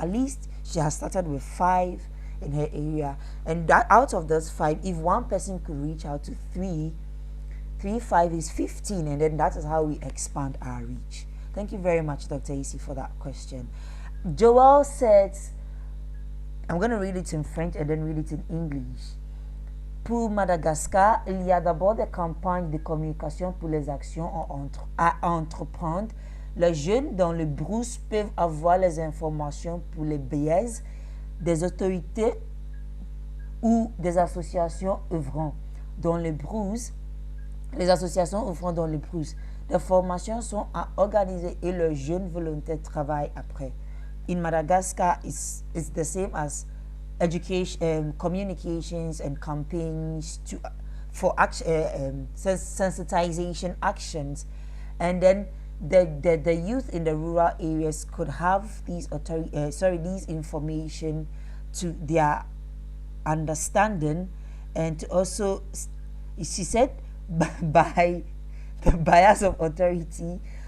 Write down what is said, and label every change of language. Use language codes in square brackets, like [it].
[en] At least she has started with 5 in her area, and that out of those 5, if one person could reach out to 3, 5 is 15, and then that is how we expand our reach. Thank you very much, Dr. Isi, for that question. Joel says, I'm going to read it in French and then read it in English. [fr] Pour Madagascar, il y a d'abord des campagnes de communication pour les actions à entreprendre. Les jeunes dans le brousse peuvent avoir les informations pour les biais des autorités ou des associations œuvrant dans le brousse. Les associations œuvrant dans le brousse. Les formations sont à organiser et les jeunes volontaires travaillent après. [en] In Madagascar, it's the same as education, communications and campaigns for sensitization actions, and then the youth in the rural areas could have these these information to their understanding, and to also, she said, by the bias of authority.